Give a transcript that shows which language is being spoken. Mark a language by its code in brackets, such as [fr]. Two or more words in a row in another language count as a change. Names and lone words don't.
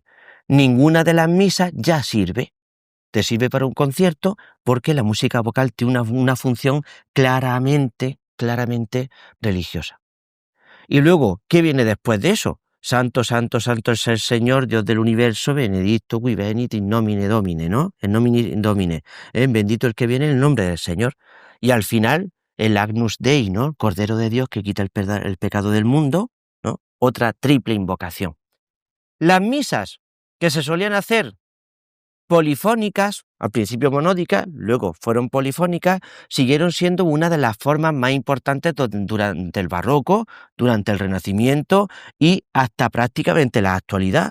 [es] Ninguna de las misas ya sirve. Te sirve para un concierto porque la música vocal tiene una función claramente religiosa. Y luego, ¿qué viene después de eso? Santo, santo, santo es el Señor, Dios del universo, [la] benedicto qui venit in nomine Domine, [es] ¿no? [la] En nomine Domine. [es] Bendito el que viene en el nombre del Señor. Y al final, el Agnus Dei, ¿no? El Cordero de Dios que quita el pecado del mundo, ¿no? Otra triple invocación. Las misas que se solían hacer polifónicas, al principio monódicas, luego fueron polifónicas, siguieron siendo una de las formas más importantes durante el barroco, durante el Renacimiento y hasta prácticamente la actualidad.